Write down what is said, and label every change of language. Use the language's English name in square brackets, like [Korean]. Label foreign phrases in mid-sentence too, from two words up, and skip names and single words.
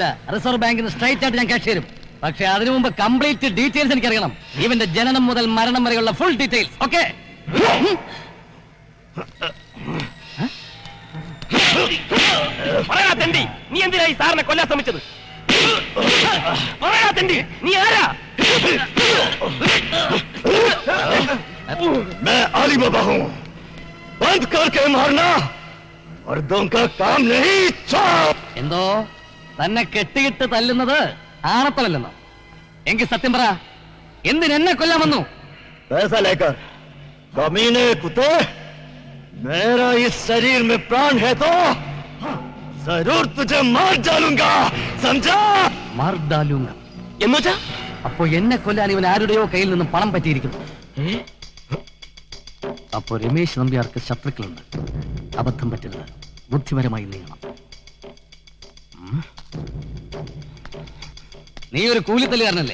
[Malayalam] റിസർവ് ബാങ്കിന് സ്ട്രൈറ്റ് ആയിട്ട് ഞാൻ ക്യാഷ് തരും. പക്ഷെ അതിനു മുമ്പ് കംപ്ലീറ്റ് ഡീറ്റെയിൽസ് എനിക്കറിയണം. ഇവന്റെ ജനനം മുതൽ മരണം വരെയുള്ള ഫുൾ ഡീറ്റെയിൽസ്. ഓക്കെ? പറയാ തെണ്ടി, നീ എന്തിനായി സാറിനെ കൊല്ലാൻ ശ്രമിച്ചത്? പറയാ തെണ്ടി, നീ ആരാ? [Hindi] मैं अली बाबा हूँ. बंद करके मारना मर्दों का काम नहीं. [Malayalam] എന്തോ തന്നെ കെട്ടിയിട്ട് തല്ലുന്നത് ആണത്തമല്ലെന്നോ? എങ്കിൽ സത്യം പറ, എന്തിനെന്നെ കൊല്ലാൻ വന്നു? [Hindi] पैसा लेकर कमीने कुत्ते, मेरा इस शरीर में प्राण है तो जरूर तुझे मार डालूंगा, समझा? मार डालूंगा [Malayalam] എന്നുവെച്ചാ? അപ്പോ എന്നെ കൊല്ലാൻ ഇവൻ ആരുടെയോ കയ്യിൽ നിന്നും പണം പറ്റിയിരിക്കുന്നു. അപ്പോ രമേശ് നമ്പ്യാർക്ക് ശത്രുക്കളുണ്ട്. അബദ്ധം പറ്റരുത്. ബുദ്ധിപരമായി നീങ്ങണം. നീ ഒരു കൂലിത്തല്ലുകാരനല്ലേ?